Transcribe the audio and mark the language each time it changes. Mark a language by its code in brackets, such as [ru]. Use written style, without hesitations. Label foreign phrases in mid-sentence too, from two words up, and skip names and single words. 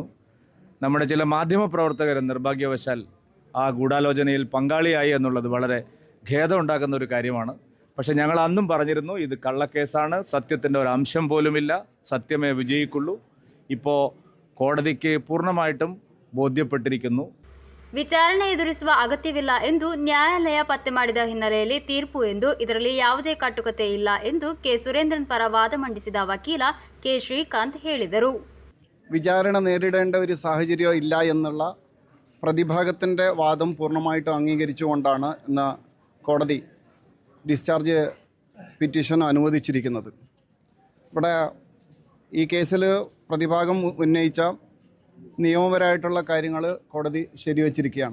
[ml] നമ്മുടെ ചില മാധ്യമപ്രവർത്തകർ നിർഭാഗ്യവശാൽ ആ ഗൂഢാലോചനയിൽ പങ്കാളിയായി എന്നുള്ളത് വളരെ ഖേദമുണ്ടാക്കുന്ന ഒരു കാര്യമാണ്. പക്ഷെ ഞങ്ങൾ അന്നും പറഞ്ഞിരുന്നു, ഇത് കള്ളക്കേസാണ്, സത്യത്തിൻ്റെ ഒരു അംശം പോലുമില്ല, സത്യമേ വിജയിക്കുള്ളൂ. ഇപ്പോൾ കോടതിക്ക് പൂർണ്ണമായിട്ടും ബോധ്യപ്പെട്ടിരിക്കുന്നു. [kn] ವಿಚಾರಣೆ ಎದುರಿಸುವ ಅಗತ್ಯವಿಲ್ಲ ಎಂದು ನ್ಯಾಯಾಲಯ ಪತ್ತೆ ಮಾಡಿದ ಹಿನ್ನೆಲೆಯಲ್ಲಿ ತೀರ್ಪು ಎಂದು ಇದರಲ್ಲಿ ಯಾವುದೇ ಕಟ್ಟುಕತೆ ಇಲ್ಲ ಎಂದು ಕೆ ಸುರೇಂದ್ರನ್ ಪರ ವಾದ ಮಂಡಿಸಿದ ವಕೀಲ ಕೆ ಶ್ರೀಕಾಂತ್ ಹೇಳಿದರು. [ml] വിചാരണ നേരിടേണ്ട ഒരു സാഹചര്യം ഇല്ല എന്നുള്ള പ്രതിഭാഗത്തിൻ്റെ വാദം പൂർണ്ണമായിട്ടും അംഗീകരിച്ചുകൊണ്ടാണ് ഇന്ന് കോടതി [en] discharge petition [ml] അനുവദിച്ചിരിക്കുന്നത്. ഇവിടെ ഈ കേസിൽ പ്രതിഭാഗം ഉന്നയിച്ച നിയമപരമായിട്ടുള്ള കാര്യങ്ങൾ കോടതി ശരിവച്ചിരിക്കുകയാണ്.